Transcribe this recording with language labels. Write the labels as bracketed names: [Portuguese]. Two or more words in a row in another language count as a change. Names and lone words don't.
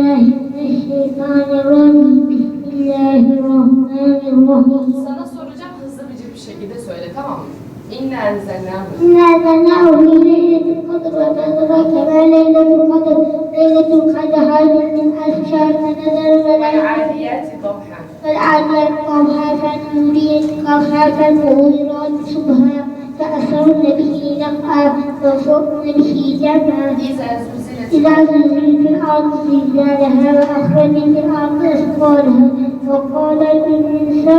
[Arabic] Bismillahirrahmanirrahim. [Turkish] Sana soracağım, hızlı bir şekilde söyle, tamam mı? [Arabic] إِنَّا أَنْزَلْنَاهُ. إِنَّا أَنْزَلْنَاهُ فِي لَيْلَةِ الْقَدْرِ وَمَا أَدْرَاكَ مَا لَيْلَةُ الْقَدْرِ. لَيْلَةُ الْقَدْرِ خَيْرٌ مِنْ أَلْفِ شَهْرٍ وَنَزَر وَ وَالْعَادِيَاتِ ضَبْحًا. فالعاديات ضبحا فالموريات قدحا فالمغيرات صبحا فأثرن به نقعا وأسرن به جمعا إذا زلزلت الأرض زلزالها وأخرجت الأرض أثقالها وقال الإنسان